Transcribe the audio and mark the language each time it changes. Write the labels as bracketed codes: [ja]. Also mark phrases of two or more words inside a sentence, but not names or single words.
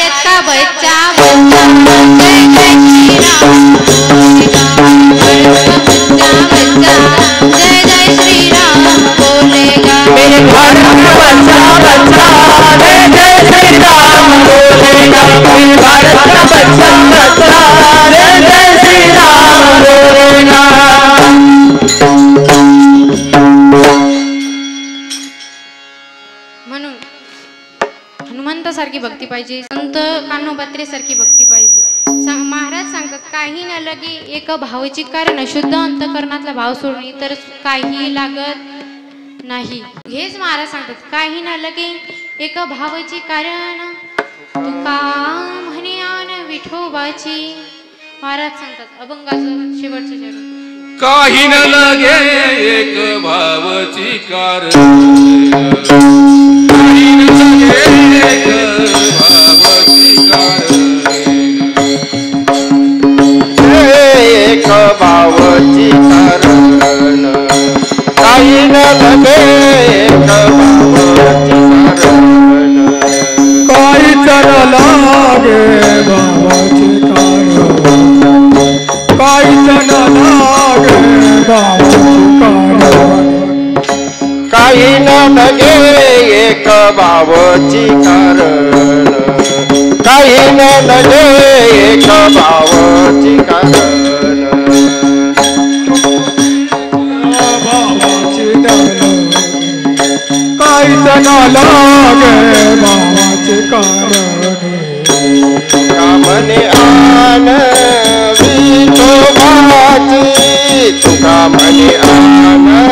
[hi] बच्चा बच्चा बच्चा जय जय श्री राम बोलेगा बच्चा बच्चा जय जय श्री राम बोलेगा मेरे भारत का बच्चा बच्चा जय जय श्री राम बोलेगा मेरे भारत का बच्चा बच्चा जय जय श्री राम बोलेगा [mr] म्हणून हनुमंतासारखी भक्ती पाहिजे, संत कान्होपात्रे सारखी भक्ती पाहिजे. महाराज सांगतात काही न लगे एक भावाची कारण शुद्ध अंतकरणातला भाव सोडून इतर काही लागत नाही. हेच महाराज सांगतात काही न लगे एक भावाची कारण तुका म्हणे आन विठोबाची. महाराज सांगतात अभंगाचं शेवटचं चरण काही न लगे एक भावची कारण काही न लगे एक भावची कारण एक भावची कारण काही न लगे एक भावची कारण काहीच न लागे भावाची कारण काहीच न लागे भावाची कारण काही न लगे एक भावची कारण काही न लगे एक भावची कारण भावाची काहीच न लागे भावाची कारण कामने आन विठोबाची तुका म्हणे आन